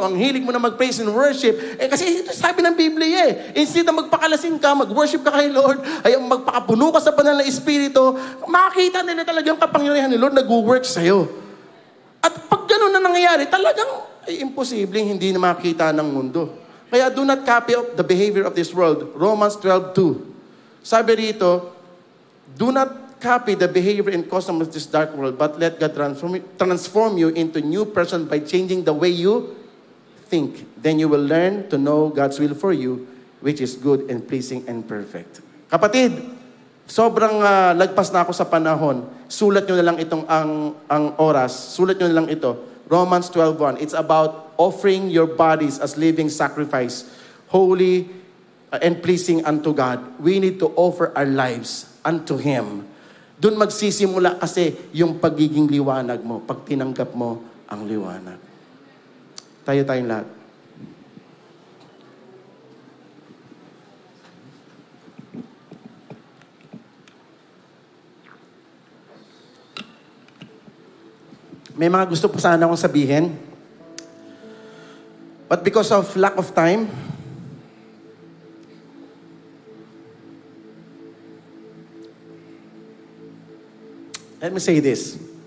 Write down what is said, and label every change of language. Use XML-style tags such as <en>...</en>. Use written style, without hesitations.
<tl>Ang hilig mo na mag-praise and worship. Kasi ito sabi ng Biblia Instead na magpakalasing ka, mag-worship ka kay Lord, ay magpakapuno ka sa banal na Espiritu, makakita nila talagang kapangyarihan ni Lord nag-work sa'yo. At pag ganun na nangyayari, talagang ay imposibleng hindi na makita ng mundo.</tl> <en>Kaya do not copy of the behavior of this world. Romans 12:2.</en> <tl>Sabi rito,</tl> <en>do not copy the behavior and custom of this dark world, but let God transform you into a new person by changing the way you think. Then you will learn to know God's will for you, which is good and pleasing and perfect.</en> <tl>Kapatid, sobrang lagpas na ako sa panahon. Sulat nyo na lang itong ang oras. Sulat nyo na lang ito. Romans 12:1.</tl> <en>It's about offering your bodies as living sacrifice, holy and pleasing unto God. We need to offer our lives unto Him.</en> <tl>Doon magsisimula kasi yung pagiging liwanag mo, pag tinanggap mo ang liwanag. Tayong lahat. May mga gusto pa sana akong sabihin.</tl> <en>But because of lack of time, let me say this.</en>